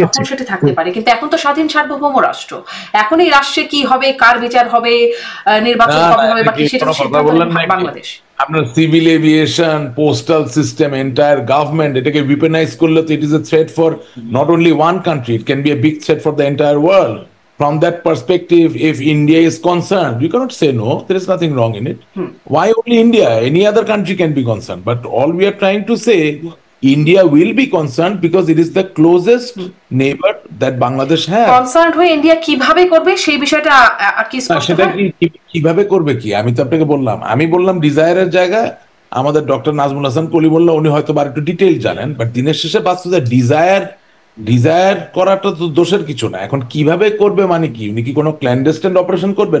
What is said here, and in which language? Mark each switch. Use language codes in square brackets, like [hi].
[bn] সেটা থাকতে পারে, কিন্তু এখন তো স্বাধীন সার্বভৌম রাষ্ট্র। এখন এই রাষ্ট্রে কি হবে, কার বিচার হবে, নির্বাচন কবে হবে, বাকি সেটা বাংলাদেশ। [en] আপনার civil aviation, postal system, entire government, [bn] এটাকে উইপেনাইজ করলে তো [en] It is a threat for not only one country, it can be a big threat for the entire world. From that perspective, if India is concerned, you cannot say no. There is nothing wrong in it. Why only India? Any other country can be concerned. But all we are trying to say, India will be concerned because it is the closest neighbor that Bangladesh has. [bn] Concerned হয়ে India কিভাবে করবে সেই বিষয়টা কি স্পষ্ট? সেটা কিভাবে করবে কি আমি তো আপনাকে বললাম, ডিজায়ারের জায়গায় আমাদের ডক্টর নাজমুল হাসান কলিমুল্লাহ, উনি হয়তো আর একটু ডিটেইল জানেন, বাট দিনের শেষে বাস্তবে ডিজায়ার করাটা তো দোষের কিছু না। এখন কিভাবে করবে মানে কি, উনি কি কোনো ক্ল্যান্ডেস্টাইন অপারেশন করবে?